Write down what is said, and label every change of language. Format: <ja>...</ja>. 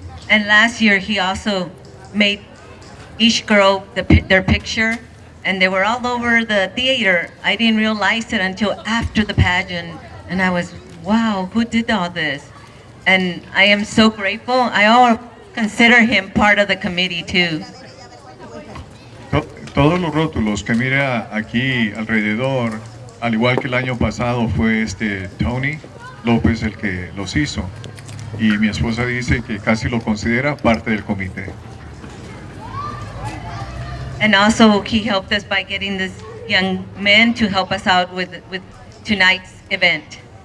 <en>And last year he also made each girl their picture, and they were all over the theater. I didn't realize it until after the pageant, and I was, wow, who did all this? And I am so grateful. I all consider him part of the committee too.</en> <es>Todos los rótulos que mira aquí alrededor, al igual que el año pasado, fue Tony López el que los hizo. Y mi esposa dice que casi lo considera parte del comité.</es> <en>And also he helped us by getting this young men to help us out with tonight's event.</en>